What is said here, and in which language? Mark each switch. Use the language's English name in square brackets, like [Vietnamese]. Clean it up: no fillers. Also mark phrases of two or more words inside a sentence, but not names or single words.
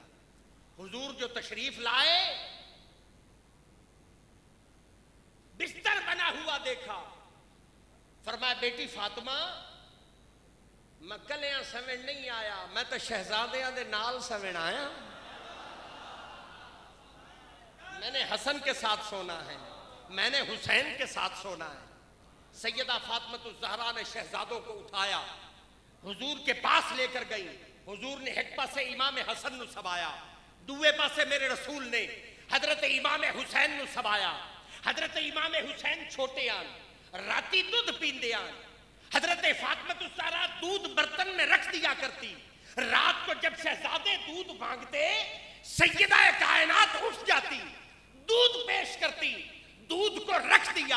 [Urdu] حضور جو تشریف لائے بستر بنا ہوا دیکھا, فرمایا بیٹی فاطمہ [Punjabi] میں کلیاں سمجھ نہیں آیا, میں تو شہزادیاں دے نال سمجھ آیا. [Urdu] میں نے حسن کے ساتھ سونا ہے, میں نے حسین کے ساتھ سونا ہے. سیدہ فاطمہ الزہرا نے شہزادوں کو اٹھایا, حضور کے پاس لے کر گئی. [Punjabi] حضور نے ایک پاسے امام حسن نو سبایا, دوے پاسے میرے رسول نے حضرت امام حسین نو سبایا. حضرت امام حسین چھوٹے آن, راتی دودھ پیندے آن. [Urdu] حضرت فاطمہ الزہرا دودھ برتن میں رکھ دیا کرتی. رات کو جب شہزادے دودھ مانگتے سیدہ کائنات اٹھ جاتی, دودھ پیش کرتی, دودھ کو رکھ دیا.